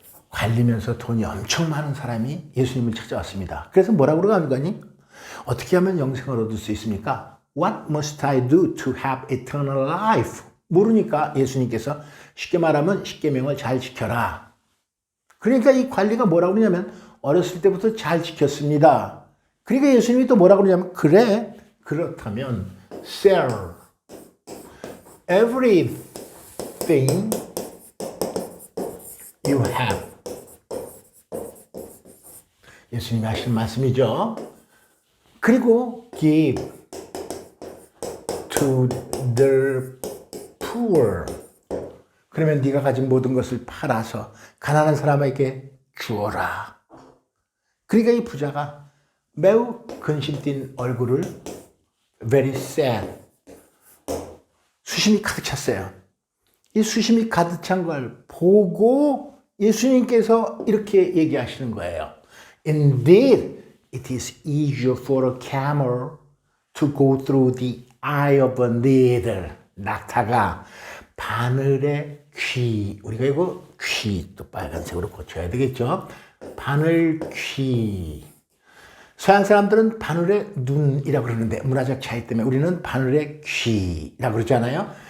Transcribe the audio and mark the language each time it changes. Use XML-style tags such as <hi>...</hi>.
<ko>관리면서 돈이 엄청 많은 사람이 예수님을 찾아왔습니다. 그래서 뭐라고 그러가니? 어떻게 하면 영생을 얻을 수 있습니까?</ko> <en>What must I do to have eternal life?</en> <ko>모르니까 예수님께서 쉽게 말하면 십계명을 잘 지켜라. 그러니까 이 관리가 뭐라고 그러냐면 어렸을 때부터 잘 지켰습니다. 그러니까 예수님이 또 뭐라고 그러냐면 그래 그렇다면</ko> <en>sell everything you have.</en> <ko>예수님이 하신 말씀이죠.</ko> <en>그리고 give to the poor.</en> <ko>그러면 네가 가진 모든 것을 팔아서 가난한 사람에게 주어라. 그러니까 이 부자가 매우 근심 띈 얼굴을</ko> <en>very sad</en> <ko>수심이 가득 찼어요. 이 수심이 가득 찬 걸 보고 예수님께서 이렇게 얘기하시는 거예요. Indeed,</ko> <en>it is easier for a camel to go through the eye of a needle.</en> <ko>낙타가 바늘의 귀, 우리가 이거 귀 또 빨간색으로 고쳐야 되겠죠. 바늘 귀. 서양 사람들은 바늘의 눈이라고 그러는데 문화적 차이 때문에 우리는 바늘의 귀라고 그러잖아요.</ko>